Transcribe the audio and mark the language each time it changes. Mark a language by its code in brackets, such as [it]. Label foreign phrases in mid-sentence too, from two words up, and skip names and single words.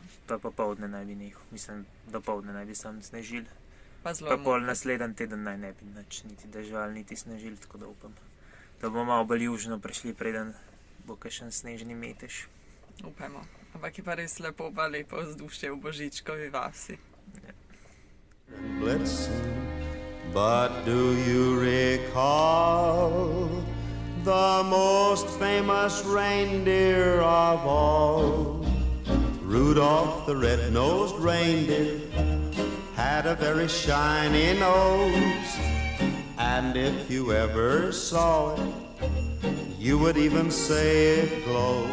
[sl] Pa popoldne naj bi nehal, mislim, dopoldne naj bi sam snežil. Pa pol naslednji teden naj ne bi nič, niti dežval, niti snežil, tako da upam, da bomo malo bolj južno prišli, preden bo kakšen snežni metež. Upajmo. Ampak je pa res lepo, pa lepo vzdušje v Božičkovi vasi. Ja. [en] But do you recall the most famous reindeer of all? Rudolph the red-nosed reindeer had a very shiny nose, and if you ever saw it, you would even say it glows.